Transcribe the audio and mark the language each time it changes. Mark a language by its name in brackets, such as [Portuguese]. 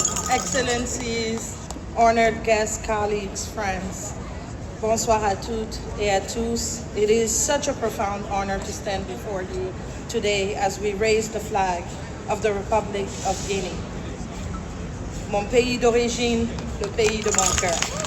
[English] Excellencies, honored guests, colleagues, friends. [French] Bonsoir à toutes et à tous. [English] It is such a profound honor to stand before you today as we raise the flag of the Republic of Guinea. [French] Mon pays d'origine, le pays de mon cœur.